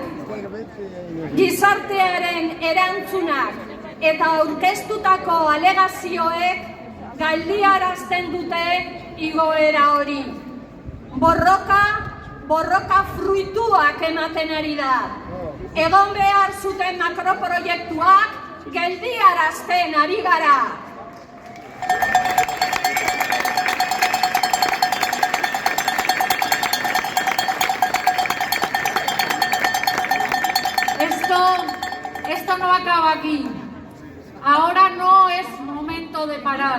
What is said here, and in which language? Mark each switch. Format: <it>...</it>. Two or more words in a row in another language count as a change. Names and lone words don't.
<eu>Gizartearen erantzunak eta aurkeztutako alegazioek galdiarazten dute igoera hori. Borroka fruituak ematen ari da. Egon behar zuten makroproiektuak geldiarazten ari gara.</eu> <es>Esto no acaba aquí. Ahora no es momento de parar.</es>